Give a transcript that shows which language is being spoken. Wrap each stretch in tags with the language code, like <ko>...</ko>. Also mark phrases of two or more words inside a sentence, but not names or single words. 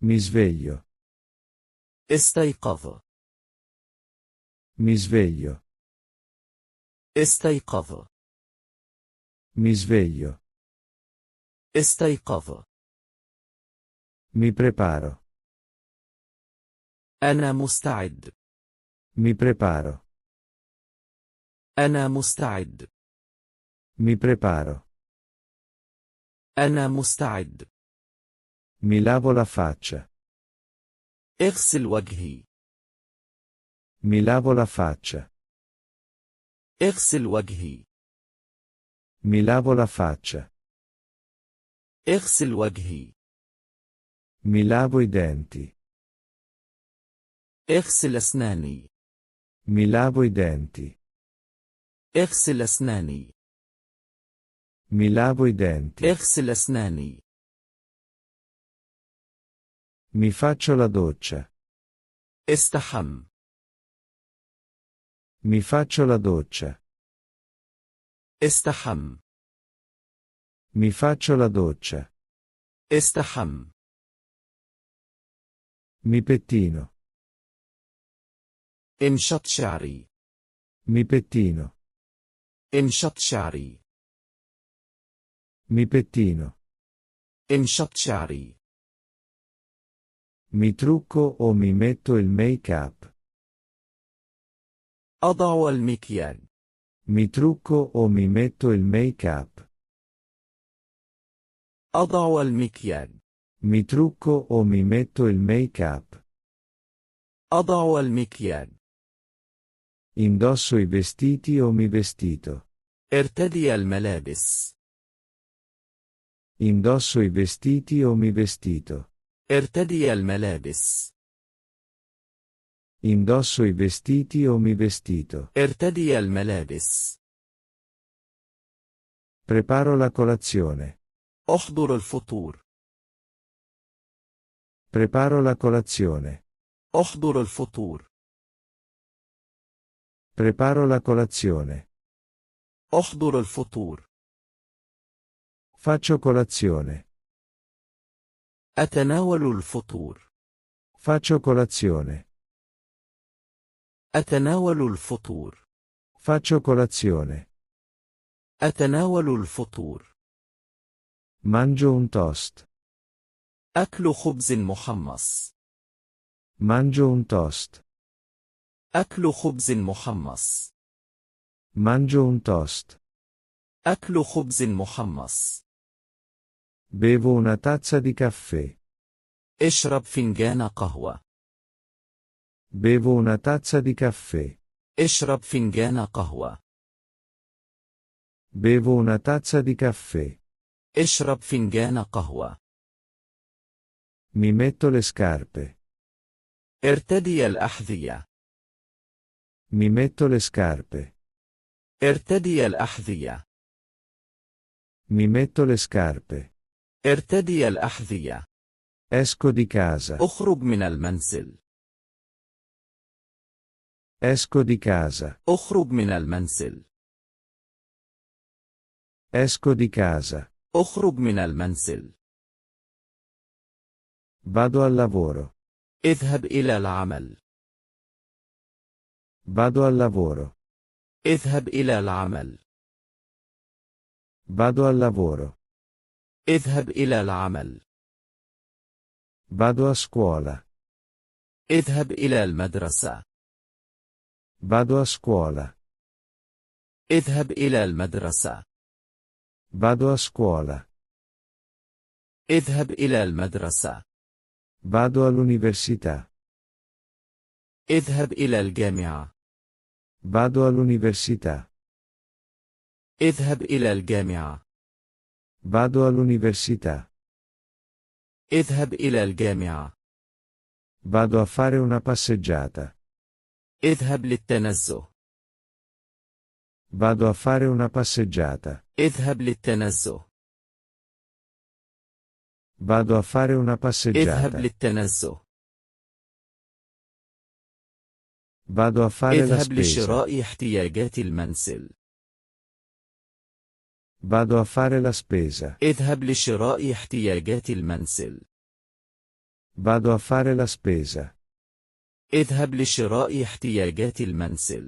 <it>Mi sveglio.</it> <ar>استيقظ.</ar> <it>Mi sveglio.</it> <ar>استيقظ.</ar> <it>Mi sveglio.</it> <ar>استيقظ.</ar> <it>Mi preparo.</it> <ar>أنا مستعد.</ar> <it>Mi preparo.</it> <ar>أنا مستعد.</ar> <it>Mi preparo.</it> <ar>أنا مستعد.</ar> <it>Mi lavo la faccia.</it> <ar>اغسل وجهي.</ar> <it>Mi lavo la faccia.</it> <ar>اغسل وجهي.</ar> <it>Mi lavo la faccia.</it> <ar>اغسل وجهي.</ar> <it>Mi lavo i denti.</it> <ar>اغسل أسناني.</ar> <it>Mi lavo i denti.</it> <ar>اغسل أسناني.</ar> <it>Mi lavo i denti.</it> <ar>اغسل أسناني.</ar> <it>Mi faccio la doccia.</it> <ar>استحم.</ar> <it>Mi faccio la doccia.</it> <ar>استحم.</ar> <it>Mi faccio la doccia.</it> <ar>استحم.</ar> <it>Mi pettino.</it> <ar>انشط شعري.</ar> <it>Mi pettino.</it> <ar>انشط شعري.</ar> <it>Mi pettino.</it> <ar>انشط شعري.</ar> <it>Mi trucco o mi metto il make-up.</it> <ar>أضع المكياج.</ar> <it>Mi trucco o mi metto il make-up.</it> <ar>أضع المكياج.</ar> <it>Mi trucco o mi metto il make-up.</it> <ar>أضع المكياج.</ar> <it>Indosso i vestiti o mi vestito.</it> <ar>ارتدي الملابس.</ar> <it>Indosso i vestiti o mi vestito.</it> <ar>ارتدي الملابس.</ar> <it>Indosso i vestiti o mi vestito.</it> <ar>ارتدي الملابس.</ar> <it>Preparo la colazione.</it> <ar>أحضر الفطور.</ar> <it>Preparo la colazione.</it> <ar>أحضر الفطور.</ar> <it>Preparo la colazione.</it> <ar>أحضر الفطور.</ar> <it>Faccio colazione.</it> <ar>أتناول الفطور.</ar> <it>Faccio colazione.</it> <ar>أتناول الفطور.</ar> <it>Faccio colazione.</it> <ar>أتناول الفطور.</ar> <it>Mangio un toast.</it> <ar>أكل خبز محمص.</ar> <it>Mangio un toast.</it> <ar>أكل خبز محمص.</ar> <it>Mangio un toast.</it> <ar>أكل خبز محمص.</ar> <it>Bevo una tazza di caffè.</it> <ar>اشرب فنجان قهوة.</ar> <it>Bevo una tazza di caffè.</it> <ar>اشرب فنجان قهوة.</ar> <it>Bevo una tazza di caffè.</it> <ar>اشرب فنجان قهوة.</ar> <it>Mi metto le scarpe.</it> <ar>ارتدي الأحذية.</ar> <it>Mi metto le scarpe.</it> <ar>ارتدي الأحذية.</ar> <it>Mi metto le scarpe.</it> <ar>ارتدي الأحذية.</ar> <it>Esco di casa.</it> <ar>اخرج من المنزل.</ar> <it>Esco di casa.</it> <ar>اخرج من المنزل.</ar> <it>Esco di casa.</it> <ar>اخرج من المنزل.</ar> <it>Vado al lavoro.</it> <ar>اذهب إلى العمل.</ar> <it>Vado al lavoro.</it> <ar>اذهب إلى العمل.</ar> <it>Vado al lavoro.</it> <ar>اذهب إلى العمل.</ar> <it>Vado a scuola.</it> <ar>اذهب إلى المدرسة.</ar> <it>Vado a scuola.</it> <ar>اذهب إلى المدرسة.</ar> <it>Vado a scuola.</it> <ar>اذهب إلى المدرسة.</ar> <it>Vado all'università.</it> <ar>اذهب إلى الجامعة.</ar> <it>Vado all'università.</it> <ar>اذهب إلى الجامعة.</ar> <it>Vado all'università.</it> <ar>اذهب إلى الجامعة.</ar> <it>Vado a fare una passeggiata.</it> <ar>اذهب للتنزه.</ar> <it>Vado a fare una passeggiata.</it> <ar>اذهب للتنزه.</ar> <it>Vado a fare una</it> <ar>اذهب</ar> <it>passeggiata.</it> <ar>للتنزه.</ar> <it>Vado a fare la</it> <ar>اذهب</ar> <it>spesa.</it> <ar>لشراء احتياجات المنزل.</ar> <it>Vado a fare la spesa.</it> <ar>اذهب لشراء احتياجات المنزل.</ar> <it>Vado a fare la spesa.</it> <ar>اذهب لشراء احتياجات المنزل.</ar>